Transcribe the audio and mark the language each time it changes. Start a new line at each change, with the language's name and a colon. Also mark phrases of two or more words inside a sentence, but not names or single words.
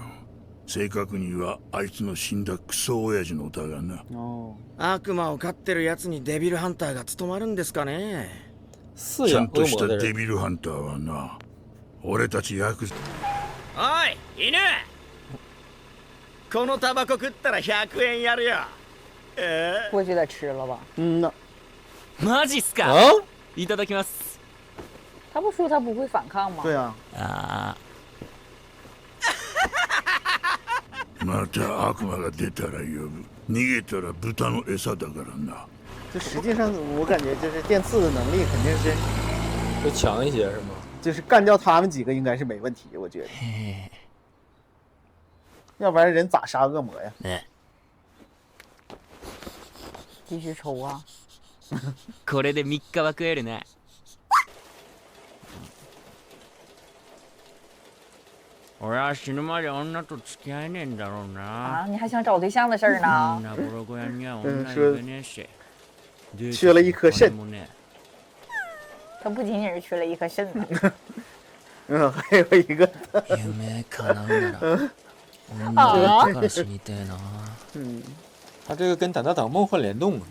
Japanese: 正確にはあいつの死んだクソ親父の歌がな。悪魔を飼ってるやつにデビルハンターが務まるんですかね。ちゃんとしたデビルハンターはな、俺たちヤクザ。おい犬、このタバコ食ったら100円やるよ。
Chinese: 过去得吃了吧？
Japanese: マジっすか？いただきます。
Chinese: 他不说他不会反抗吗？对啊。
Japanese: また悪魔が出たら呼ぶ。逃げたら豚の餌だからな。
Chinese: 就实际上我感觉就是电刺的能力肯定是会强一些是吗？就是干掉他们几个应该是没问题，我觉得。要不然人咋杀恶魔呀？继续抽啊！
Japanese: これで3日は食えるね。俺は死ぬまで女と付き合えねえんだろうな。
Chinese: 啊，你还想找对象的事儿呢？缺了一颗肾。他不仅仅是缺了一颗肾呢。还有一个。他这个跟胆大党梦幻联动啊。